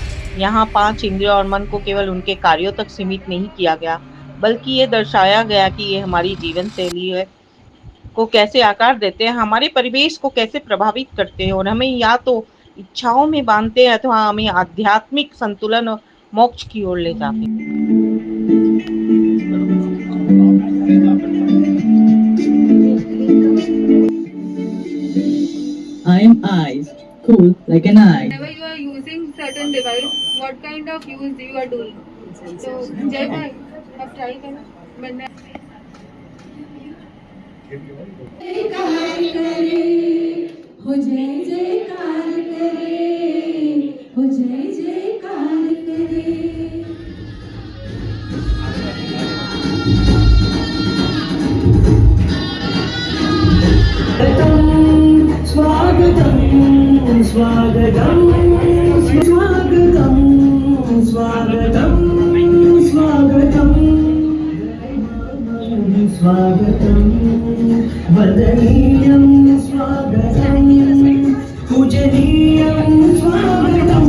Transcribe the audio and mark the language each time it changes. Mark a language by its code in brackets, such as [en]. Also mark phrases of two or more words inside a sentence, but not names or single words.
[hi] यहाँ 5 इंद्रियों और मन को केवल उनके कार्यों तक सीमित नहीं किया गया, बल्कि ये दर्शाया गया कि ये हमारी जीवन शैली है को कैसे आकार देते हैं, हमारे परिवेश को कैसे प्रभावित करते हैं और हमें या तो इच्छाओं में बांधते हैं अथवा हमें आध्यात्मिक संतुलन और मोक्ष की ओर ले जाते हैं। [en] I am eyes, cool like an eye. Whenever you are using certain device, what kind of use you are doing? So, [hi] जय भाई, अब ट्राई करो। मैंने हो जय जयकार करे, हो जय जयकार करे। [sa] स्वागतम स्वागतम स्वागतम स्वागतम स्वागतम स्वागतम वदनीयं स्वागतम पूजनीयं स्वागतम।